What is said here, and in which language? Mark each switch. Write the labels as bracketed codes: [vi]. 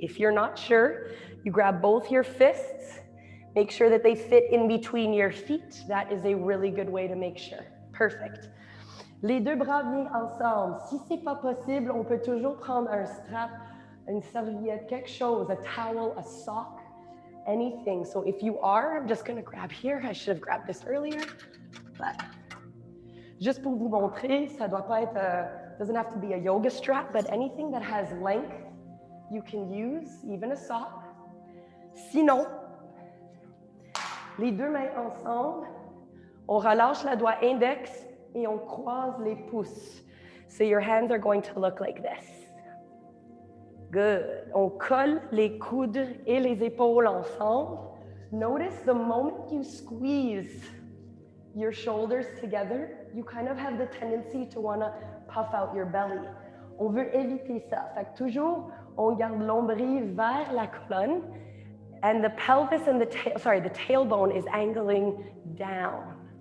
[en] If you're not sure, you grab both your fists. Make sure that they fit in between your feet. That is a really good way to make sure. Perfect. [fr] Les deux bras viennent ensemble. Si ce n'est pas possible, on peut toujours prendre un strap, une serviette, quelque chose, [en] a towel, a sock, anything. So if you are, I'm just going to grab here. I should have grabbed this earlier. But [fr] juste pour vous montrer, ça doit pas être, [en] doesn't have to be a yoga strap, but anything that has length, you can use, even a sock. [fr] Sinon, les deux mains ensemble, on relâche la doigt index et on croise les pouces. [en] So your hands are going to look like this. Good. [fr] On colle les coudes et les épaules ensemble. [en] Notice the moment you squeeze your shoulders together, you kind of have the tendency to want to puff out your belly. [fr] On veut éviter ça. Fait que toujours, on garde l'ombril vers la colonne [en] and the pelvis and the tailbone is angling down.